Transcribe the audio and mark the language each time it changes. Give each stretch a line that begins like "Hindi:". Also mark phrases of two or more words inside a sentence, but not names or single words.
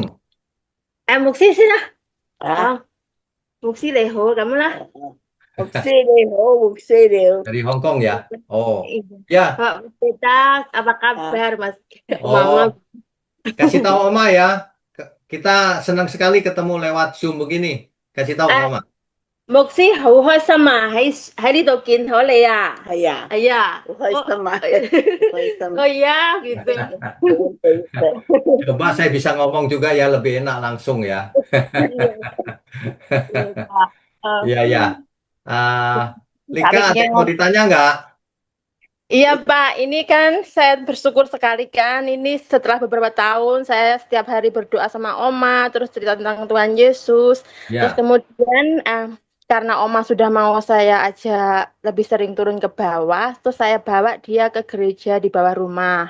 Indonesian: Muksi sih lah. Muksi Leho, kamu lah. Muksi Leho. Dari Hong Kong ya? Oh, ya. Pak Petas, apa kabar Mas? Oh, Mama. kasih tahu Oma ya. Kita senang sekali ketemu lewat Zoom begini. Kasih tahu Oma.
Cantonese: Muksi 好開心啊！喺呢度見到你啊！係啊，係啊，好開心啊！開心。
Indonesian: Oh iya, gitu. Coba saya bisa ngomong juga ya, lebih enak langsung ya. Iya, ya. Lika, ada yang mau ditanya nggak? Iya Pak, ini kan saya bersyukur sekali kan, ini setelah beberapa tahun saya setiap hari berdoa sama Oma, terus cerita tentang Tuhan Yesus, terus kemudian karena Oma sudah mau saya ajak lebih sering turun ke bawah, terus saya bawa dia ke gereja di bawah rumah.